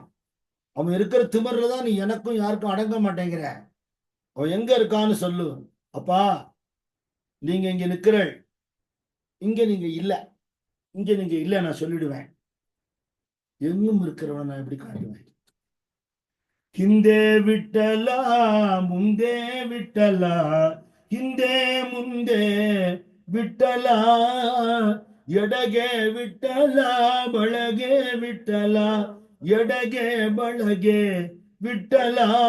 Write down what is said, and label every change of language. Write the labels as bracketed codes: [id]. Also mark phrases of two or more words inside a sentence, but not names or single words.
[ta] அவன் இருக்கிற திமிர்ல தான் நீ எனக்கும் யாருக்கும் அடங்க மாட்டேங்கிற. அவன் எங்க இருக்கான்னு சொல்லு. அப்பா நீங்க இங்க நிக்கிற, இங்க நீங்க இல்ல, இங்க நீங்க இல்ல, நான் சொல்லிடுவேன். எங்கும் இருக்கிறவன் நான் எப்படி காட்டுவேன்? [kn] ಹಿಂದೆ ವಿಠಲ ಮುಂದೆ ವಿಠಲ, ಹಿಂದೆ ಮುಂದೆ ವಿಠಲ, ಎಡಗೆ ವಿಠಲ ಬಳಗೆ ವಿಠಲ, ಎಡಗೆ ಬಳಗೆ ವಿಠಲ